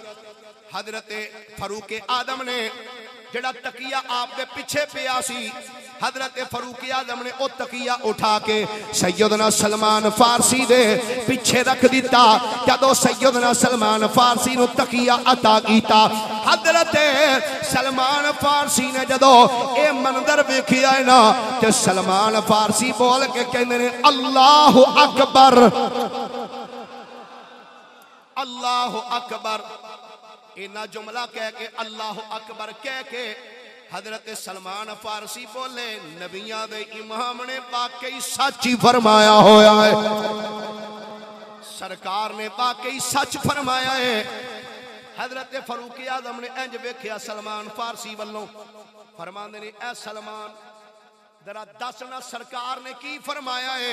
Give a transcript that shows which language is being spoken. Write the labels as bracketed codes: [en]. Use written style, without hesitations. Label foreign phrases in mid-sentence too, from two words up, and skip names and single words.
[pa] حضرت فروق آدم نے جیڑا تکیہ آپ دے پچھے پیا سی، حضرت فروق آدم نے او تکیہ اٹھا کے سیدنا سلمان فارسی دے پچھے رکھ دتا. جدوں سیدنا سلمان فارسی نوں تکیہ عطا کیتا، حضرت سلمان فارسی نے جدوں اے منظر ویکھیا ہے نا تے سلمان فارسی بول کے کہندے نے [ar] الله أكبر، الله أكبر. [pa] انا جملہ کہہ کے [ar] الله أكبر [pa] کہہ کے حضرت سلمان فارسی بولے نبیاں دے امام نے واقعی سچ ہی فرمایا ہویا ہے. سرکار نے واقعی سچ فرمایا ہے. حضرت فروق آدم نے انج ویکھیا سلمان فارسی ولوں، فرماندے نے اے سلمان ذرا دس نا سرکار نے کی فرمایا ہے.